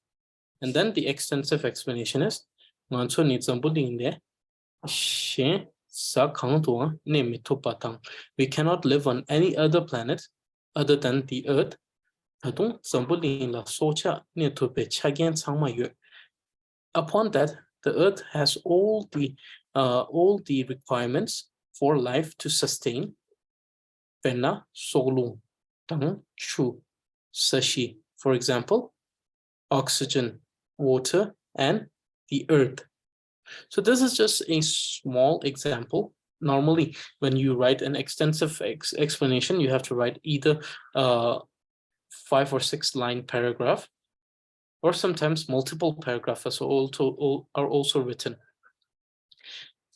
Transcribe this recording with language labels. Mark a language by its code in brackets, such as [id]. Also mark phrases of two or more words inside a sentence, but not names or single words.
[en] And then the extensive explanation is we cannot live on any other planet other than the Earth. Upon that, the Earth has all the requirements for life to sustain. Penna, solung, tang, chu, sashi. For example, oxygen, water, and the earth. So this is just a small example. Normally, when you write an extensive explanation, you have to write either 5 or 6 line paragraph, or sometimes multiple paragraphs are also written.